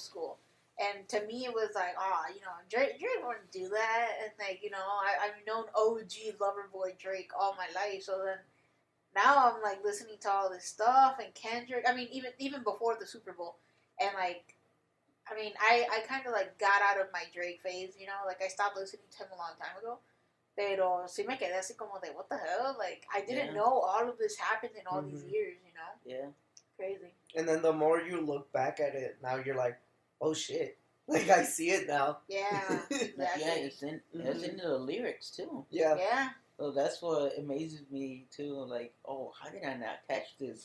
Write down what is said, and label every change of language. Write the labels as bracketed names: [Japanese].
[English] school, and to me it was like, you know, Drake wouldn't do that, and like you know, I've known OG Loverboy Drake all my life, so then now I'm like listening to all this stuff and Kendrick. I mean, even before the Super Bowl, and like. I mean, I kind of like got out of my Drake phase, you know, like I stopped listening to him a long time ago. [Spanish] Pero sí me quedé así como de, [English] what the hell? Like, I didn't know all of this happened in all these years, you know? Yeah. Crazy. And then the more you look back at it, now you're like, oh shit. Like, I see it now. Yeah. Yeah, it's in the lyrics too. Yeah. Yeah. So that's what amazes me too. Like, oh, how did I not catch this?